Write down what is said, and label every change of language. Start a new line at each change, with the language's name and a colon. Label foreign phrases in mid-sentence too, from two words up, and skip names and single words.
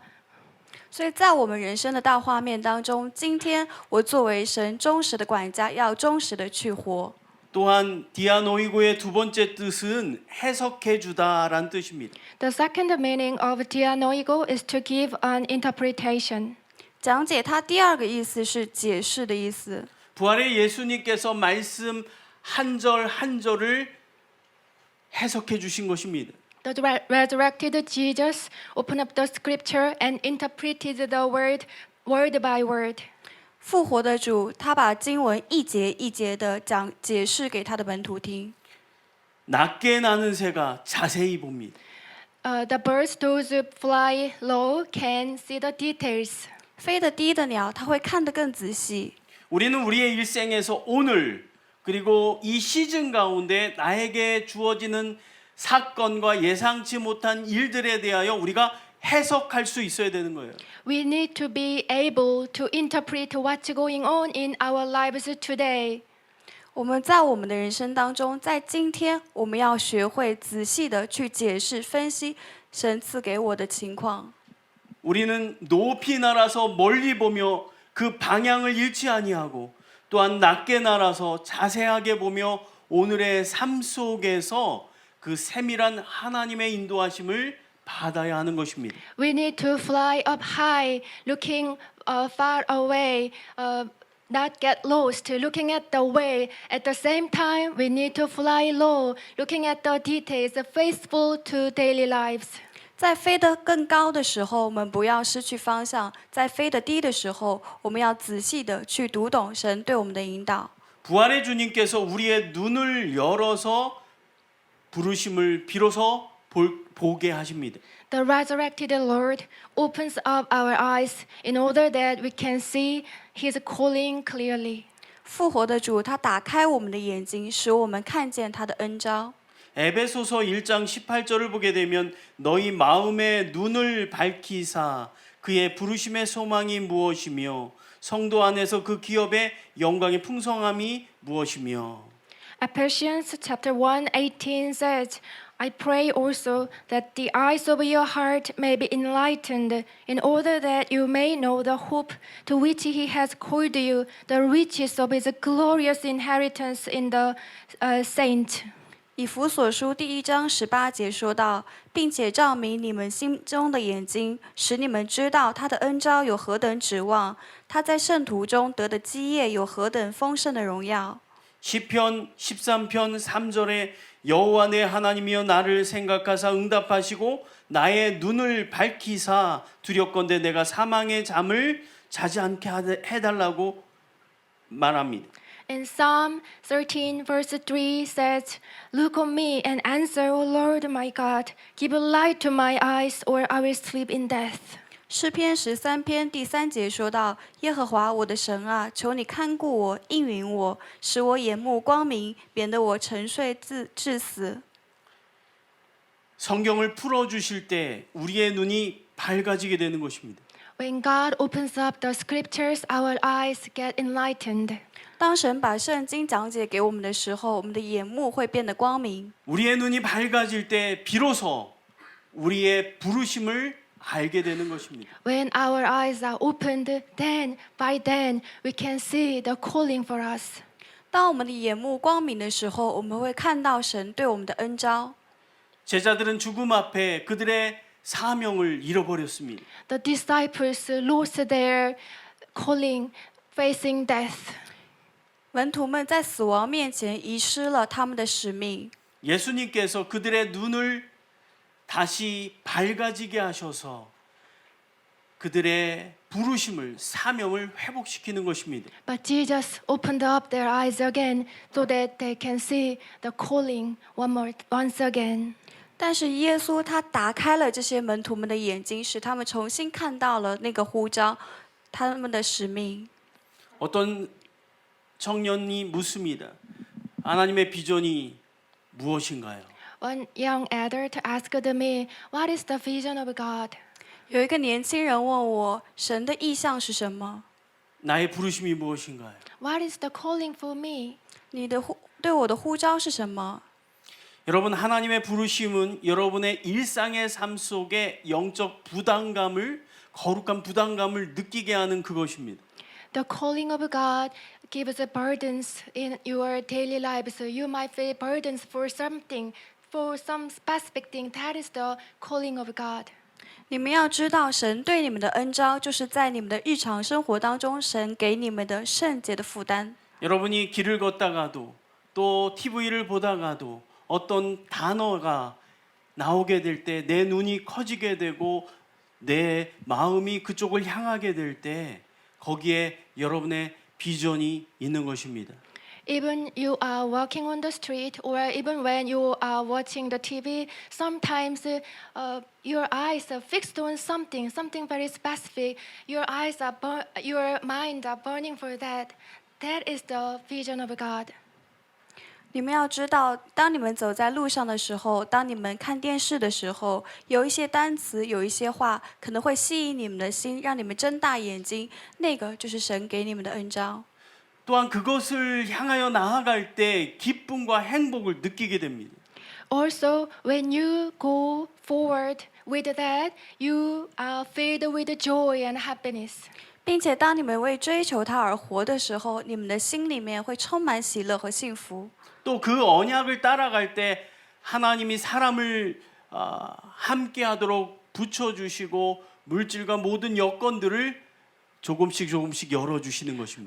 Chinese: 所以在我们人生的大画面当中，今天我作为神忠实的管家，要忠实的去活。
Korean: 또한 디아노이고의 두 번째 뜻은 해석해 주다라는 뜻입니다.
English: The second meaning of dianoigo is to give an interpretation.
Chinese: 讲解它第2个意思是解释的意思。
Korean: 부활의 예수님께서 말씀 한 절 한 절을 해석해 주신 것입니다.
English: The resurrected Jesus opened up the scripture and interpreted the word by word.
Chinese: 复活的主，他把经文一节一节的解释给他的门徒听。
Korean: 낮게 나는 새가 자세히 봅니다.
English: The birds, those who fly low, can see the details.
Chinese: 飞得低的鸟，它会看得更仔细。
Korean: 우리는 우리의 일생에서 오늘 그리고 이 시즌 가운데 나에게 주어지는 사건과 예상치 못한 일들에 대하여 우리가 해석할 수 있어야 되는 거예요.
English: We need to be able to interpret what's going on in our lives today.
Chinese: 我们在我们的人生当中，在今天，我们要学会仔细的去解释、分析神赐给我的情况。
Korean: 우리는 높이 날아서 멀리 보며 그 방향을 잃지 아니하고 또한 낮게 날아서 자세하게 보며 오늘의 삶 속에서 그 세밀한 하나님의 인도하심을 받아야 하는 것입니다.
English: We need to fly up high, looking far away, not get lost, looking at the way. At the same time, we need to fly low, looking at the details, faithful to daily lives.
Chinese: 在飞得更高的时候，我们不要失去方向；在飞得低的时候，我们要仔细的去读懂神对我们的引导。
Korean: 부활의 주님께서 우리의 눈을 열어서 부르심을 비로소 보게 하십니다.
English: The resurrected Lord opens up our eyes in order that we can see His calling clearly.
Chinese: 复活的主，他打开我们的眼睛，使我们看见他的恩召。
Korean: 에베소서 1장 18절을 보게 되면 너희 마음의 눈을 밝히사 그의 부르심의 소망이 무엇이며 성도 안에서 그 기업의 영광의 풍성함이 무엇이며.
English: Ephesians chapter 1:18 says, I pray also that the eyes of your heart may be enlightened, in order that you may know the hope to which He has called you, the riches of His glorious inheritance in the saints.
Chinese: 以弗所书第1章18节说道，并且照明你们心中的眼睛，使你们知道他的恩召有何等指望，他在圣徒中得的基业有何等丰盛的荣耀。
Korean: 시편 13편 3절에 여호와 내 하나님이여 나를 생각하사 응답하시고 나의 눈을 밝히사 두렵건대 내가 사망의 잠을 자지 않게 해달라고 말합니다.
English: And Psalm 13 verse 3 says, Look on me and answer, O Lord my God. Give a light to my eyes, or I will sleep in death.
Chinese: 诗篇13篇第3节说到：耶和华我的神啊，求你看顾我，应允我，使我眼目光明，免得我沉睡致死。
Korean: 성경을 풀어주실 때 우리의 눈이 밝아지게 되는 것입니다.
English: When God opens up the scriptures, our eyes get enlightened.
Chinese: 当神把圣经讲解给我们的时候，我们的眼目会变得光明。
Korean: 우리의 눈이 밝아질 때 비로소 우리의 부르심을 알게 되는 것입니다.
English: When our eyes are opened, by then we can see the calling for us.
Chinese: 当我们的眼目光明的时候，我们会看到神对我们的恩召。
Korean: 제자들은 죽음 앞에 그들의 사명을 잃어버렸습니다.
English: The disciples lost their calling, facing death.
Chinese: 门徒们在死亡面前遗失了他们的使命。
Korean: 예수님께서 그들의 눈을 다시 밝아지게 하셔서 그들의 부르심을 사명을 회복시키는 것입니다.
English: But Jesus opened up their eyes again so that they can see the calling once again.
Chinese: 但是耶稣他打开了这些门徒们的眼睛，使他们重新看到了那个呼召，他们的使命。
Korean: 어떤 청년이 묻습니다. 하나님의 비전이 무엇인가요?
English: One young adult asked me, What is the vision of God?
Chinese: 有一个年轻人问我，神的意向是什么？
Korean: 나의 부르심이 무엇인가요?
English: What is the calling for me?
Chinese: 你的对我的呼召是什么？
Korean: 여러분 하나님의 부르심은 여러분의 일상의 삶 속에 영적 부담감을 거룩한 부담감을 느끼게 하는 그것입니다.
English: The calling of God gives burdens in your daily lives. You might feel burdens for something, for some specific thing. That is the calling of God.
Chinese: 你们要知道，神对你们的恩召，就是在你们的日常生活当中，神给你们的圣洁的负担。
Korean: 여러분이 길을 걷다가도 또 TV를 보다가도 어떤 단어가 나오게 될 때 내 눈이 커지게 되고 내 마음이 그쪽을 향하게 될 때 거기에 여러분의 비전이 있는 것입니다.
English: Even you are walking on the street, or even when you are watching the TV, sometimes your eyes are fixed on something very specific. Your mind are burning for that. That is the vision of God.
Chinese: 你们要知道，当你们走在路上的时候，当你们看电视的时候，有一些单词，有一些话，可能会吸引你们的心，让你们睁大眼睛。那个就是神给你们的恩召。
Korean: 또한 그것을 향하여 나아갈 때 기쁨과 행복을 느끼게 됩니다.
English: Also, when you go forward with that, you are filled with joy and happiness.
Chinese: 并且当你们为追求他而活的时候，你们的心里面会充满喜乐和幸福。
Korean: 또 그 언약을 따라갈 때 하나님이 사람을 함께하도록 붙여주시고 물질과 모든 여건들을 조금씩 열어주시는 것입니다.